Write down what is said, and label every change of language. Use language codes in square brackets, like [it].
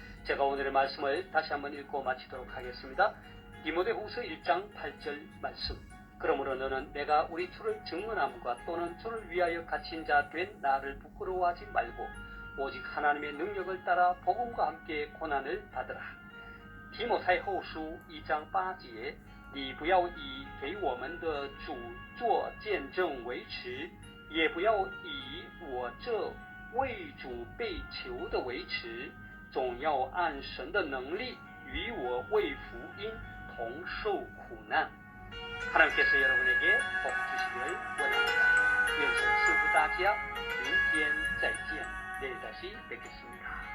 [ko] 제가 오늘의 말씀을 다시 한번 읽고 마치도록 하겠습니다. 디모데후서 1장 8절 말씀. 그러므로 너는 내가 우리 주를 증언함과 또는 주를 위하여 갇힌 자 된 나를 부끄러워하지 말고 오직 하나님의 능력을 따라 복음과 함께 고난을 받으라. [zh] 提摩太后书 2장 8节你不要以给我们的主做见证为耻，也不要以我这为主被囚的为耻，总要按神的能力与我为福音同受苦难。 [ko] 하나님께서 여러분에게 복 주시기를 원합니다. [zh] 愿神赐福大家，明天再见， [ko] 내일 다시 뵙겠습니다.